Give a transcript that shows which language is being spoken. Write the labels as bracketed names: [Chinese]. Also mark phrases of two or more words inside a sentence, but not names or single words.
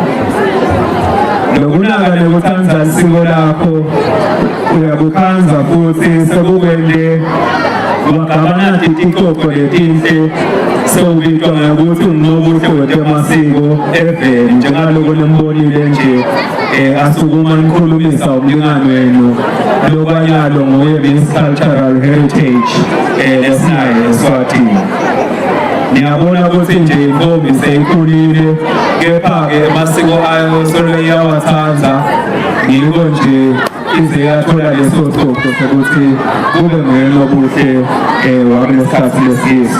[Swati] Lokunaka nekuthanza isiko lakho uyakukhanza futhi sekukwende wagabana titikoko letinhle sewubitwa ngokuthi unqobuhle wetemasiko eveni njengaloko nimbonile nje asukuma nikhulumisa umlingani wenu lokwanyalo nguye Miss Cultural Heritage esinayo eSwatini. Niyabona ukuthi nje intombi seyikhulile kepha-ke amasiko ayo solwe iyawathanda yiko nje ize yathola leso sipho sokuthi kube nguyena obuhle wakulesikhathi lesisu.